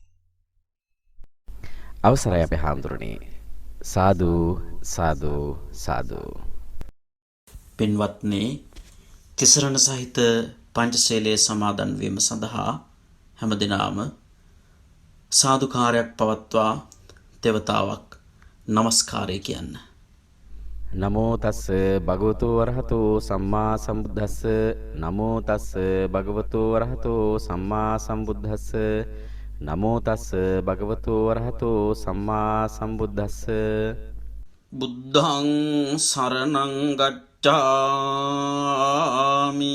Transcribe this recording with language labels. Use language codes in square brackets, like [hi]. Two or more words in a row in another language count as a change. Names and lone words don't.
[si] අවසරයි අපේ හාමුදුරනේ. [pi] සාදු සාදු සාදු. [si] පින්වත්නි, තිසරණ සහිත පංචශීලයේ සමාදන් වීම සඳහා හැමදිනම සාදුකාරයක් පවත්වා දෙවතාවක් නමස්කාරය කියන්න. [pi] නමෝ තස්ස භගවතු වරහතෝ සම්මා සම්බුද්දස්ස. නමෝ තස්ස භගවතු වරහතෝ සම්මා සම්බුද්දස්ස. නමෝ තස්ස භගවතු වරහතෝ සම්මා සම්බුද්දස්ස. බුද්ධං සරණං ගච්ඡාමි.